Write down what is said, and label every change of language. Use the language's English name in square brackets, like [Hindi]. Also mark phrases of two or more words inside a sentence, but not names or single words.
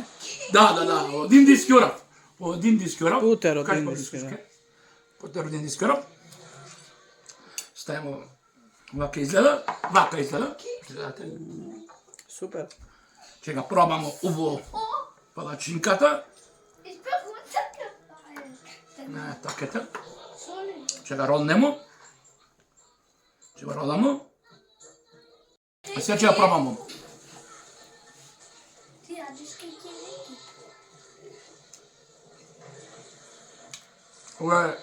[Macedonian] Да, од индиски орав. Од индиски орав. Путер од Кажи индиски, по-близко, да. Путер од индиски орав. Ставимо вака изгледа. Вака изгледа. Гледате. Супер. Ќе го пробамо убаво палачинката. [German] Ich bin runtergefallen. [Macedonian] На такета. Sorry. Ќе го роднемо. Ќе го родамо. А сега ќе го пробамо. Ти ядеш кикирики. Ова е